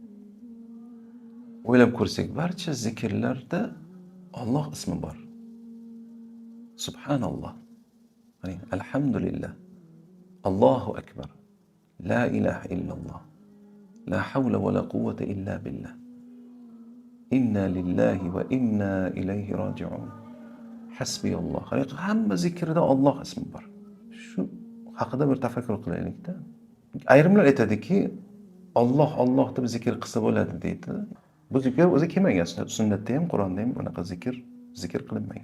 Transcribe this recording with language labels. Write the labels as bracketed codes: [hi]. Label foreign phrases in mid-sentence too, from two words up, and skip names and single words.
[uz] O'ylab ko'rsak, barcha zikrlarda Alloh ismi bor. [ar] سبحان الله يعني الحمد لله الله أكبر لا إله إلا الله لا حول ولا قوة إلا بالله. إنا لله وإنا إليه راجعون. حسبي الله. [uz] Hamma zikrida Alloh ismi bor. Shu haqida bir tafakkur qilaylikda. Ayrimlar aytadiki, Alloh deb zikr qilsa bo'ladi deydi. Bu zikr o'zi kelmagan, sunnatda ham, Qur'onda ham bunaqa zikr qilinmagan.